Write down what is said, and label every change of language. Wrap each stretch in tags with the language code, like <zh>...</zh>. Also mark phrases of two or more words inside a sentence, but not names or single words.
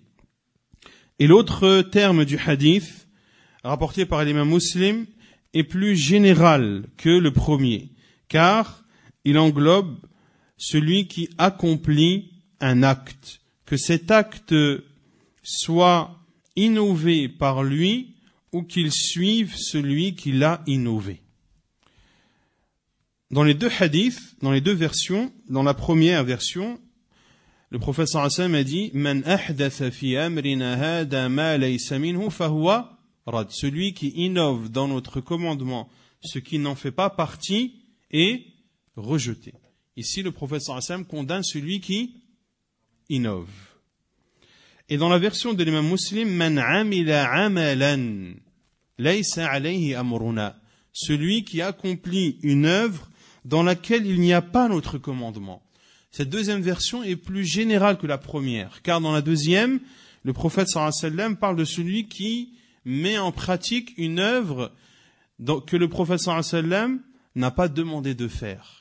<fr>Et l'autre terme du hadith rapporté par l'imam Muslim est plus général que le premier, car il englobe celui qui accomplit un acte, que cet acte soit innové par lui ou qu'il suive celui qui l'a innové. Dans les deux hadiths, dans les deux versions, dans la première version, le prophète</fr> <ar>صلى الله عليه وسلم</ar> <fr>a dit «</fr> <ar>من أحدث في أمرنا هذا ما ليس منه فهو رد</ar> <fr>» Celui qui innove dans notre commandement ce qui n'en fait pas partie est rejeté. Ici, le prophète</fr> <ar>صلى الله عليه وسلم</ar> <fr>condamne celui qui innove. Et dans la version de l'imam Muslim,</fr> <ar>من عمل عملا ليس عليه أمرنا,</ar> <fr>celui qui accomplit une œuvre dans laquelle il n'y a pas notre commandement. Cette deuxième version est plus générale que la première, car dans la deuxième, le prophète</fr> <ar>صلى الله عليه وسلم</ar> <fr>parle de celui qui met en pratique une œuvre que le prophète</fr> <ar>صلى الله عليه وسلم</ar> <fr>n'a pas demandé de faire.</fr>